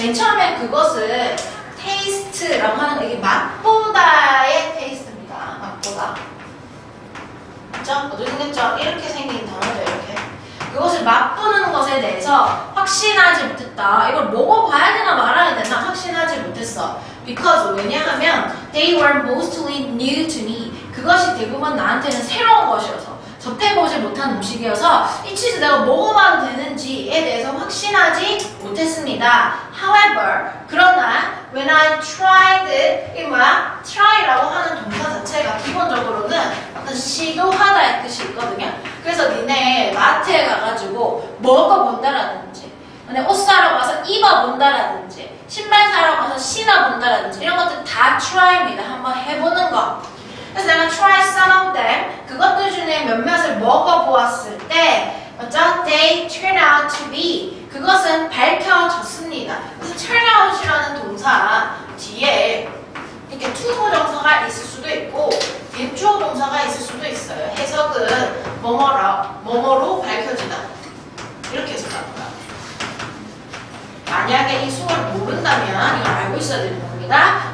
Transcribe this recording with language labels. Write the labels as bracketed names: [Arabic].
[Korean] 맨 처음에 그것을 taste라고 하는 거 이게 맛보다의 taste입니다. 맛보다. 맞죠? 어떻게 생겼죠? 이렇게 생긴 단어죠. 이렇게. 그것을 맛보는 것에 대해서 확신하지 못했다. 이걸 먹어봐야 되나 말아야 되나 확신하지 못했어. [English] Because [Korean] 왜냐하면 [English] they were mostly new to me. [Korean] 그것이 대부분 나한테는 새로운 것이어서 접해보지 못한 음식이어서 이 치즈 내가 먹어봐도 되는지에 대해서 확신하지 못했습니다. [English] However, [Korean] 그러나 [English] when I tried, [Korean] 이게 뭐야? try라고 하는 동사 자체가 기본적으로는 어떤 시도하다의 뜻이 있거든요. 그래서 니네 마트에 가가지고 먹어본다라든지 너네 옷 사러 가서 입어본다라든지 신발 사러 가서 신어본다라든지 이런 것들 다 try입니다. 한번 해보는 거. 그래서 내가 [English] try some of them [Korean] 그것들 중에 몇몇을 먹어보았을 때 맞죠? [English] They turn out to be [Korean] 그것은 밝혀졌습니다. 그래서 turn out이라는 동사 뒤에 이렇게 투부 정사가 있을 수도 있고 대주어 동사가 있을 수도 있어요. 해석은 뭐뭐로 밝혀지다 이렇게 해석합니다. 만약에 이 수어를 모른다면 이걸 알고 있어야 되는 겁니다.